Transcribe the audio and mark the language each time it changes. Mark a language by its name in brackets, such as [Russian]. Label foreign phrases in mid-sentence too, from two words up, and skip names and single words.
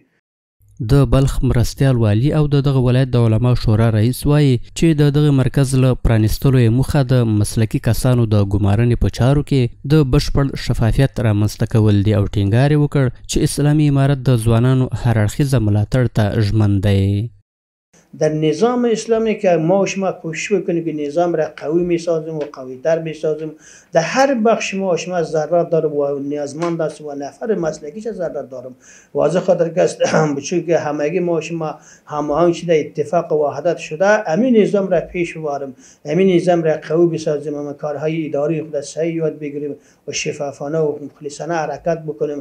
[Pashto] د بلخ مرستیال والی او دغه ولایت د علماو شورا رئیس وایي چې دغه مرکز له پرانیستلو یې موخه د مسلکي کسانو د ګمارنې په چارو کې د بشپړ شفافیت رامنځته کول دي، او ټینګار یې وکړ چې اسلامي امارت د ځوانانو هر اړخیزه ملاتړ ته ژمن دی. [Persian] در نظام اسلامی که ما و شما کوشش بکنیم که نظام را قوی میسازیم و قویتر میسازیم، در هر بخش ما و شما ضرورت دارم و نیازمند است و نفر مسلکیش ضرورت دارم. واضح خاطر که است چون که همگی ما و شما هماهنگ شده اتفاق و وحدت شده همین نظام را پیش ببریم، همین نظام را قوی بسازیم، هم کارهای اداری خود صحیح یاد بگیریم و شفافانه و مخلصانه حرکت بکنیم.